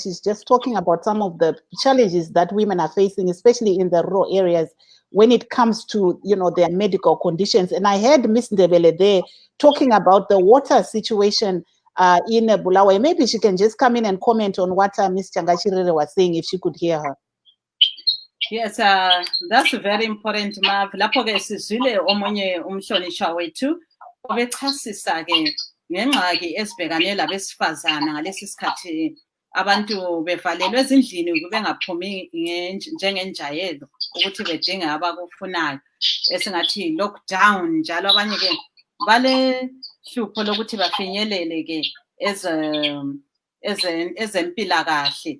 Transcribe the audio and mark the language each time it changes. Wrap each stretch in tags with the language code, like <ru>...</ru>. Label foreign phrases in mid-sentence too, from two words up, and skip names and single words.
<en>She's just talking about some of the challenges that women are facing, especially in the rural areas, when it comes to, their medical conditions. And I heard Ms. Ndebele there talking about the water situation in Bulawayo. Maybe she can just come in and comment on what Ms. Changachirere was saying, if she could hear her. Yes, that's very important, Mav.</en> <nd>Lapho-ke sizwile omunye umhlonisha wethu obechasisa-ke ngengxaki ezibhekane labesifazana ngalesi sikhathi abantu bevalelwe ezindlini bengaphumi njengenjayelo ukuthi bedinge abakufunayo esingathi lockdown, njalo abanye-ke bale hlupho lokuthi bafinyelele-ke ezempilakahle.</nd>